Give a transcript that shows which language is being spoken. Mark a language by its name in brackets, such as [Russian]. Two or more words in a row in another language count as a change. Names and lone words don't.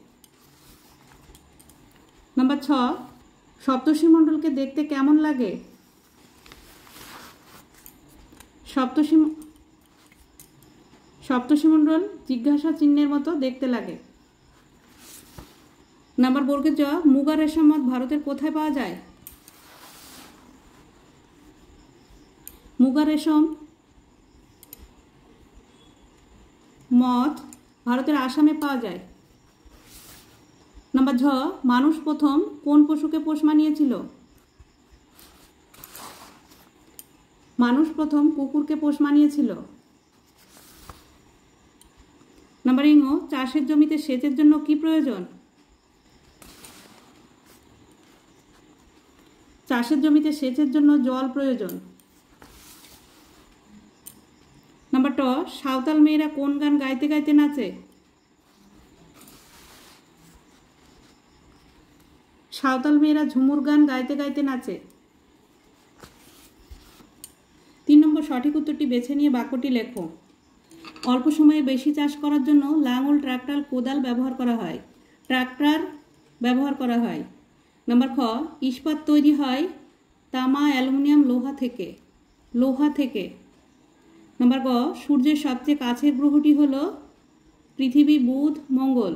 [Bangla] নম্বর 6 সপ্তর্ষি মণ্ডল কে দেখতে কেমন লাগে। সপ্তর্ষি মণ্ডল জিজ্ঞাসা চিহ্নের মতো দেখতে লাগে। নম্বর বর্গে চ মুগা রেশম মথ ভারতের কোথায় পাওয়া যায়। মুগা রেশম মথ ভারতের আসামে পাওয়া যায়। নম্বর ঝ মানুষ প্রথম কোন পশুকে পোষ মানিয়েছিল। মানুষ প্রথম কুকুরকে পোষ মানিয়েছিল। নম্বর ঙ চাষের জমিতে সেচের জন্য কী প্রয়োজন। চাষের জমিতে সেচের জন্য জল প্রয়োজন। নম্বর ট সাঁওতাল মেয়েরা কোন গান গাইতে গাইতে নাচে। সাঁওতাল মেয়েরা ঝুমুর গান গাইতে গাইতে নাচে। 3 নম্বর সঠিক উত্তরটি বেছে নিয়ে বাক্যটি লেখো। অল্প সময়ে বেশি চাষ করার জন্য লাঙল, ট্রাক্টর, কোদাল ব্যবহার করা হয়। ট্রাক্টর ব্যবহার করা হয়। নাম্বার খ, ইস্পাত তৈরি হয় তামা, অ্যালুমিনিয়াম, লোহা থেকে। নাম্বার গ, সূর্যের সবচেয়ে কাছের গ্রহটি হল পৃথিবী, বুধ, মঙ্গল।